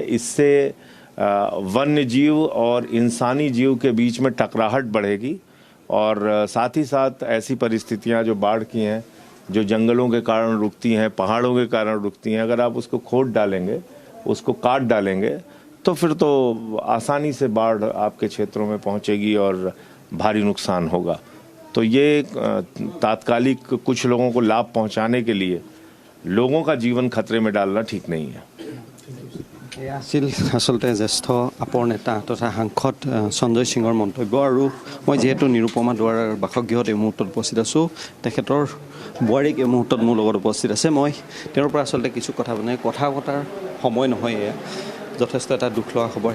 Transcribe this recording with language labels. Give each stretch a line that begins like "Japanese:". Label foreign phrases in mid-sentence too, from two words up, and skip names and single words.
Hindi: इससे वन्य जीव और इंसानी जीव के बीच में टकराहट बढ़ेगी और साथ ही साथ ऐसी परिस्थितियां जो बाढ़ की हैं, जो जंगलों के कारण रुकती हैं, पहाड़ों के कारण रुकती हैं, अगर आप उसको खोद डालेंगे, उसको काट डालेंगे तो फिर तो आसानी से बाढ़ आपके क्षेत्रों में पहुंचेगी और भारी नुकसान होगा। तो ये तात्कालिक कुछ लोगों को लाभ पहुंचाने के लिए लोगों का जीवन खतरे में डालना ठीक नहीं है।
Assamese: এয়া আছিল আচলতে জ্যেষ্ঠ আপৰ নেতা তথা সাংসদ সঞ্জয় সিঙৰ মন্তব্য। আৰু মই যিহেতু নিৰুপমা দুৱাৰাৰ বাসগৃহত এই মুহূৰ্তত উপস্থিত আছোঁ, তেখেতৰ বোৱাৰীক এই মুহূৰ্তত মোৰ লগত উপস্থিত আছে। মই তেওঁৰ পৰা আচলতে কিছু কথা পতাৰ সময় নহয়, এয়া যথেষ্ট এটা দুখ লগা খবৰ।